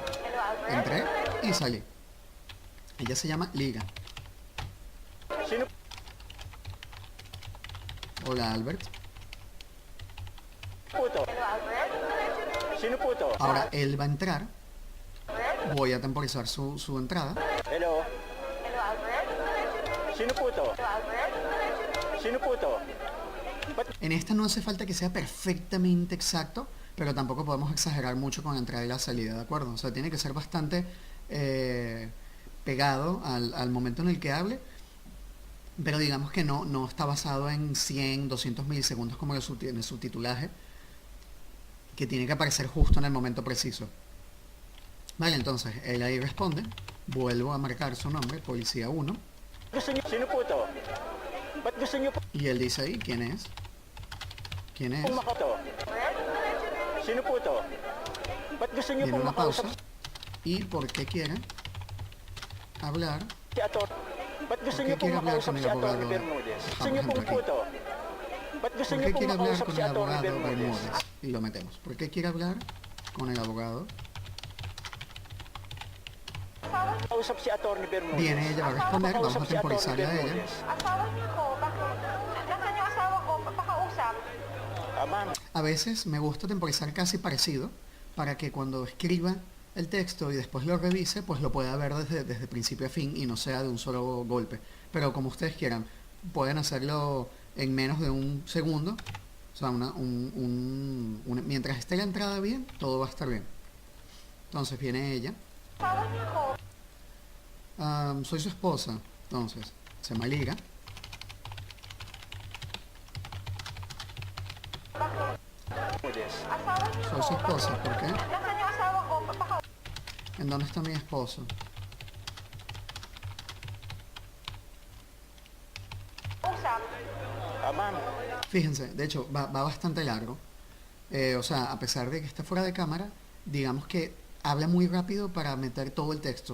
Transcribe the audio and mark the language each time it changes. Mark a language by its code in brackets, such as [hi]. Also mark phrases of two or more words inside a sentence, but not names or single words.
[es] Entré y salí. Ella se llama Liga. Hola Albert. Ahora él va a entrar. Voy a temporizar su entrada. [tl] Sino po to? Sino po to? [es] En esta no hace falta que sea perfectamente exacto, pero tampoco podemos exagerar mucho con la entrada y la salida, ¿de acuerdo? O sea, tiene que ser bastante pegado al momento en el que hable, pero digamos que no está basado en 100, 200 milisegundos como en el subtitulaje, que tiene que aparecer justo en el momento preciso. Vale, entonces él ahí responde, vuelvo a marcar su nombre, Policía 1. [tl] Sino po to? Ba't gusto niyo po [es] Y él dice ahí, ¿quién es? ¿Quién es? [tl] makato? Sino po to? Ba't gusto niyo [es] Viene [tl] po [es] una pausa. [tl] makausap [es] ¿Y por qué quiere hablar? [tl] si Ator? Ba't gusto [es] ¿Por [tl] niyo [es] qué [tl] po [es] quiere hablar [tl] makausap [es] con el [tl] si Atty. [es] abogado? [tl] Bermudez? Gusto [es] Por [tl] niyo [es] ejemplo, [tl] po [es] aquí. [tl] po to? Ba't gusto [es] ¿Por [tl] niyo [es] qué [tl] po [es] quiere hablar [tl] makausap [es] con [tl] si [es] el [tl] Atty. [es] abogado [tl] Bermudez? [es] Bermúdez? Y lo metemos. ¿Por qué quiere hablar con el abogado? [tl] Makausap si Atty. Bermudez. [es] Viene ella va a responder, vamos a [tl] Makausap si Atty. [es] temporizarle a ella. [tl] Bermudez. Asawa niyo po, bakit? Nasaan yung asawa ko? Pakausap. Ma'am, [es] A veces me gusta temporizar casi parecido para que cuando escriba el texto y después lo revise, pues lo pueda ver desde principio a fin y no sea de un solo golpe. Pero como ustedes quieran, pueden hacerlo en menos de un segundo. O sea, mientras esté la entrada bien, todo va a estar bien. Entonces viene ella. [tl] Asawa niyo po. [es] Soy su esposa. Entonces, se me liga. [tl] Bermudez. Asawa niyo [es] Soy [tl] po. [es] su esposa. ¿Por qué? [tl] Nasaan yung asawa ko? [es] ¿En dónde está mi esposo? [tl] Pakausap. Ma'am, [es] Fíjense, de hecho, va bastante largo. O sea, a pesar de que está fuera de cámara, digamos que habla muy rápido para meter todo el texto.